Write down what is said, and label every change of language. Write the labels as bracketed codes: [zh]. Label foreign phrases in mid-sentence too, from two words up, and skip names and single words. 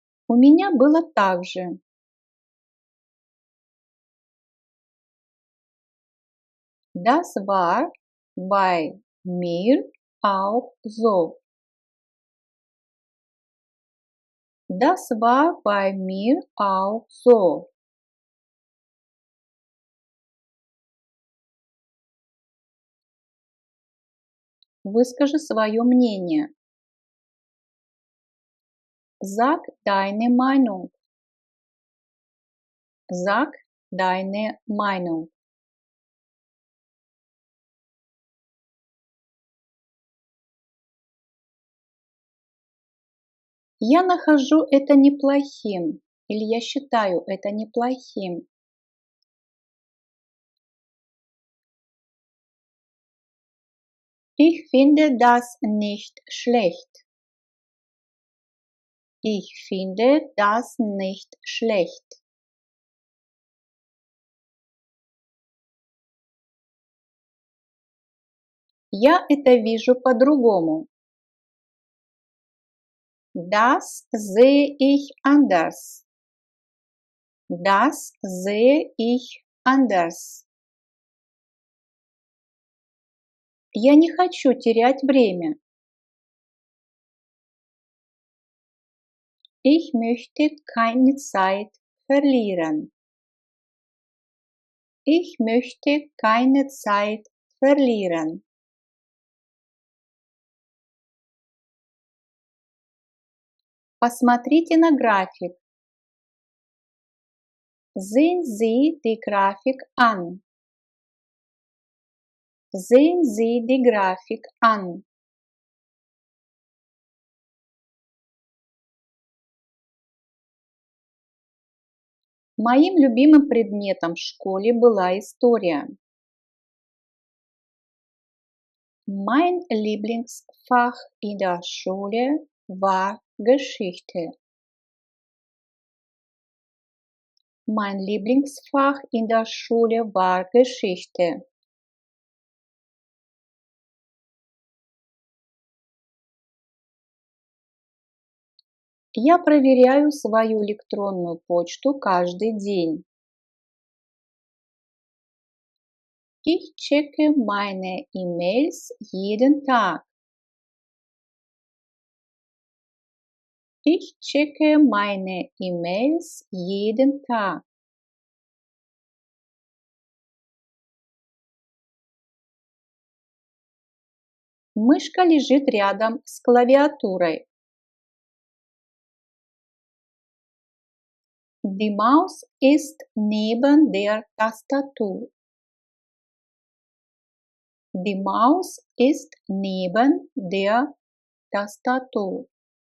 [ru] У меня было так же. [de] Das war bei mir auch so. Das war bei mir auch so. [ru] Выскажи свое мнение. [de] Sag deine Meinung. Sag deine Meinung. [ru] Я нахожу это неплохим. Или я считаю это неплохим. [de] Ich finde das nicht schlecht. Ich finde das nicht schlecht. [ru] Я это вижу по-другому. [de] Das sehe ich anders. Das sehe ich anders. [ru] Я не хочу терять время. [de] Ich möchte keine Zeit verlieren. Ich möchte keine Zeit verlieren. [ru] Посмотрите на график. [de] Sehen Sie die Grafik an. Sehen Sie die Grafik an. [ru] Моим любимым предметом в школе была история. [de] Mein Lieblingsfach in der Schule war Geschichte. Mein Lieblingsfach in der Schule war Geschichte. [ru] Я проверяю свою электронную почту каждый день. [de] Ich checke meine E-Mails jeden Tag. Ich checke meine E-Mails jeden Tag. [ru] Мышка лежит рядом с клавиатурой. [de] Die Maus ist neben der Tastatur. Die Maus ist neben der Tastatur.